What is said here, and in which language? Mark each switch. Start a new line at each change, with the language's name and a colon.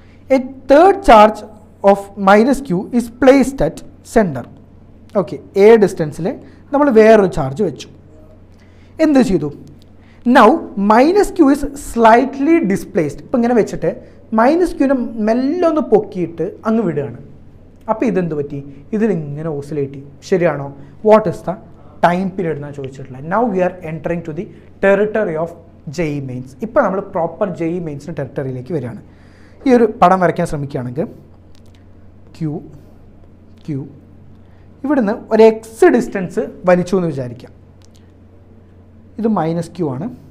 English: A third charge of -q is placed at center.
Malayalam: Okay, a ഡിസ്റ്റൻസിൽ നമ്മൾ വേറൊരു charge വെച്ചു. എന്ത് ചെയ്തു?
English: Now -q is slightly displaced.
Malayalam: ഇപ്പം ഇങ്ങനെ വെച്ചിട്ട് -q മെല്ലെ ഒന്ന് പൊക്കിയിട്ട് അങ്ങ് വിടുകയാണ്. അപ്പോൾ ഇതെന്ത് പറ്റി? ഇതിലിങ്ങനെ ഓസിലേറ്റ് ചെയ്യും. ശരിയാണോ?
English: what is the time period
Malayalam: എന്നാണ് ചോദിച്ചിട്ടുള്ളത്.
English: Now we are entering to the territory of JEE mains.
Malayalam: ഇപ്പോൾ നമ്മൾ പ്രോപ്പർ JEE മെയിൻസിൻ്റെ ടെറിട്ടറിയിലേക്ക് വരികയാണ്. ഈ ഒരു പടം വരയ്ക്കാൻ ശ്രമിക്കുകയാണെങ്കിൽ ക്യൂ ഇവിടുന്ന് ഒരു എക്സ് ഡിസ്റ്റൻസ് വലിച്ചു എന്ന് വിചാരിക്കാം. ഇത് -q ആണ്.